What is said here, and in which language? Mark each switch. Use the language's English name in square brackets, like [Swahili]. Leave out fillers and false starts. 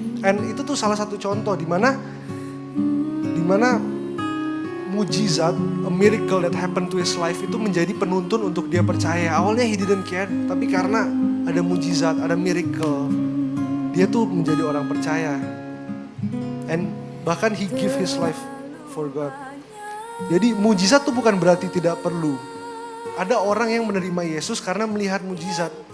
[Indonesian] And itu tuh salah satu contoh di mana mujizat, [English] a miracle that happened to his life [Indonesian] itu menjadi penuntun untuk dia percaya. Awalnya [English] he didn't care, [Indonesian] tapi karena ada mujizat, ada miracle, dia tuh menjadi orang percaya. And bahkan [English] he give his life for God. [Indonesian] Jadi mujizat tuh bukan berarti tidak perlu. Ada orang yang menerima Yesus karena melihat mujizat.